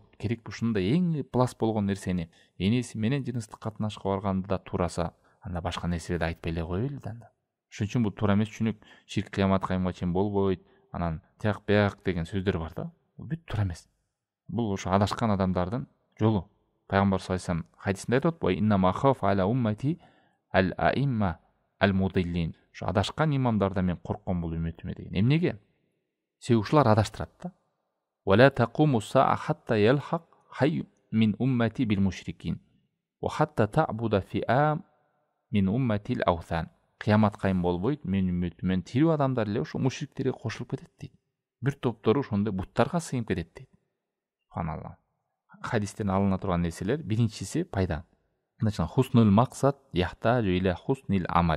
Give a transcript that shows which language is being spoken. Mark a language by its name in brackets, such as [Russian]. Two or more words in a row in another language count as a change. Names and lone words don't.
[Kyrgyz] Керек ушундай эң плас болгон нерсени энеси менен жыныстык катнашка барганда да туураса, анда башка нерселерди айтпай эле коелу да анда. Ошон үчүн бул туура эмес түшүнүк. Ширк кыямат кайымга чейин болбойт, анан тияк бияк деген сөздөр бар да. Бул бүт туура эмес. Бул ошо адашкан адамдардын жолу. Пайгамбар [Arabic] صلى الله عليه وسلم [Kyrgyz] хадисинде айтып атпайбы: [Arabic] "إنما أخاف على أمتي الأئمة المضلين". [Kyrgyz] Ошо адашкан имамдардан мен коркком бул үммөтүмө деген. Эмнеге? Себеби ушулар адаштырат да. [Arabic] ولا تقوم الساعة حتى يلحق حي من أمتي بالمشركين وحتى تعبد فئام من أمتي الأوثان. [Kyrgyz] Кыямат кайым болбойт, менин үммөтүмөн тирүү адамдар эле ошо мушриктерге кошулуп кетет дейт. Бир топтору ошондой буттарга сыйынып кетет дейт. Субханалла. Хадистен алына турган нерселер, биринчиси пайда. [Arabic] Значит, حسن المقصد يحتاج إلى حسن العمل.